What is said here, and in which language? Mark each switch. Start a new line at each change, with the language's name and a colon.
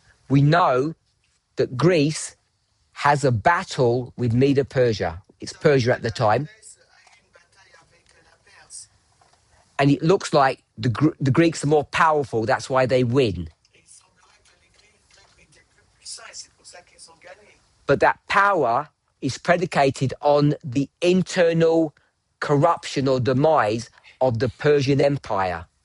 English: We know that Greece has a battle with Medo-Persia. It's Persia at the time.
French: La Grèce a eu une bataille avec la Perse,
English: And it looks like the Greeks are more powerful. That's why they win.
French: et il semblerait que les Grecs étaient plus puissants, et c'est pour ça qu'ils ont gagné.
English: But that power is predicated on the internal corruption or demise of the Persian Empire.